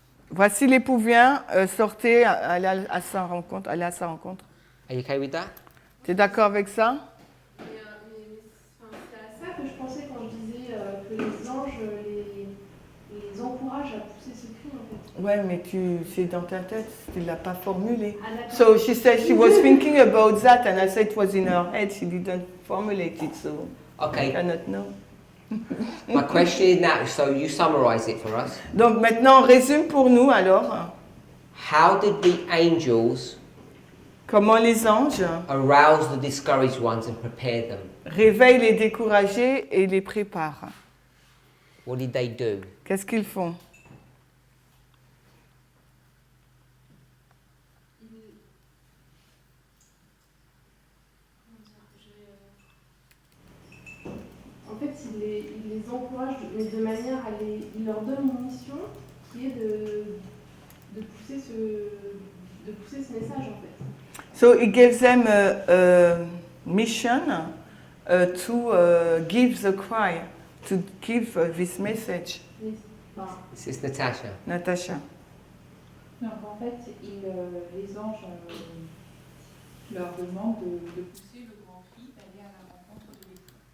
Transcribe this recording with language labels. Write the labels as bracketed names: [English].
[French] Voici l'époux vient, sortez, allez à sa rencontre. [English] Are you okay with that? [French] Tu es d'accord avec ça? C'est à ça que je pensais quand je disais que les anges les encouragent à pousser ce cri en fait. Ouais, mais c'est dans ta tête, tu ne l'as pas formulé. Ah, d'accord. [English] So she said she was thinking about that and I said it was in her head. She didn't formulate it, so I Okay. cannot know. My question is now, so you summarize it for us. [French] Donc maintenant, on résume pour nous alors. [English] How did the angels [French] Comment les anges [English] arouse the discouraged ones and prepare them? [French] réveillent les découragés et les préparent. [English] What did they do? [French] Qu'est-ce qu'ils font? En fait, il les encourage, mais de manière à il leur donne une mission qui est de pousser ce message en fait. [English] So it gives them a mission to give the cry, to give this message. This is Natasha. Natasha. [French] Donc en fait, les anges leur demandent de pousser le grand cri, d'aller à la rencontre de l'époux.